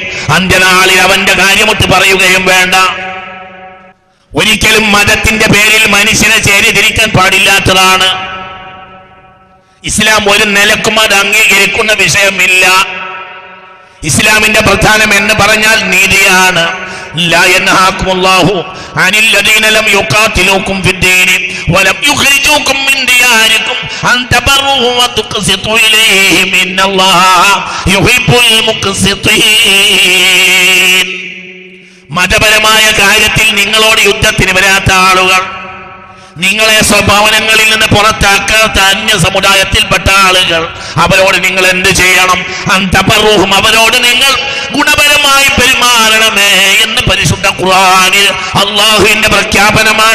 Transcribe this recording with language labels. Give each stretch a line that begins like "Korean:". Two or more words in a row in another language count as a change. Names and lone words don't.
Malayalam: അന്ത്യനാളിൽ അവന്റെ കാര്യമൊട്ട് പറയുകയും വേണ്ട. ഒരിക്കലും മതത്തിന്റെ പേരിൽ മനുഷ്യനെ ചേരിതിരിക്കാൻ പാടില്ലാത്തതാണ്. ഇസ്ലാം ഒരു നിലക്കും അത് അംഗീകരിക്കുന്ന വിഷയമില്ല. ഇസ്ലാമിന്റെ പ്രധാനം എന്ന് പറഞ്ഞാൽ നീതിയാണ്.
Arabic: لا ينهاكم الله عن الذين لم يقاتلوكم في الدين ولم يخرجوكم من دياركم أن تبروهم وتقسطوا إليهم إن الله يحب المقسطين.
Malayalam: മതപരമായ കാര്യത്തിൽ നിങ്ങളോട് യുദ്ധത്തിന് വരാത്ത ആളുകൾ, നിങ്ങളെ സ്വഭാവനങ്ങളിൽ നിന്ന് പുറത്താക്കാത്ത അന്യ സമുദായത്തിൽപ്പെട്ട ആളുകൾ, അവരോട് നിങ്ങൾ എന്ത് ചെയ്യണം? അന്തപറൂഹും, അവരോട് നിങ്ങൾ ഗുണപരമായി പെരുമാറണമേ എന്ന് പരിശുദ്ധ ഖുർആനിൽ അല്ലാഹുവിന്റെ പ്രഖ്യാപനമാണ്.